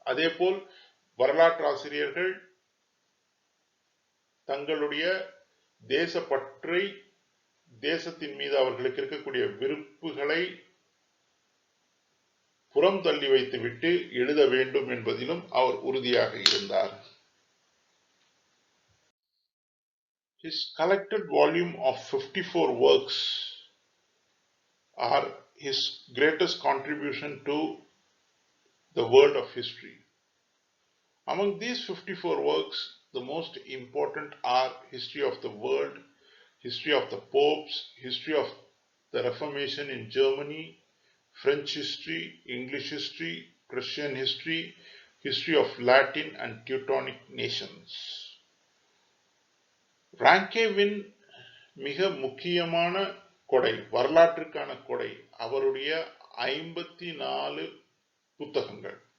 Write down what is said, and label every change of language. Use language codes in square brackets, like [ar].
[ta] அதேபோல் வரலாற்று ஆசிரியர்கள் தங்களுடைய தேசப்பற்றை, தேசத்தின் மீது அவர்களுக்கு இருக்கக்கூடிய விருப்புகளை புறம் தள்ளி வைத்துவிட்டு எழுத வேண்டும் என்பதிலும் அவர் உறுதியாக இருந்தார். [en] His collected volume of 54 works are his greatest contribution to the world of history. Among these 54 works, the most important are History of the World, History of the Popes, History of the Reformation in Germany, French history, English history, Prussian history, history of Latin and Teutonic nations. [ta] ராங்கேவின் மிக முக்கியமான கொடை, வரலாற்றுக்கான கொடை, அவருடைய 54 புத்தகங்கள்.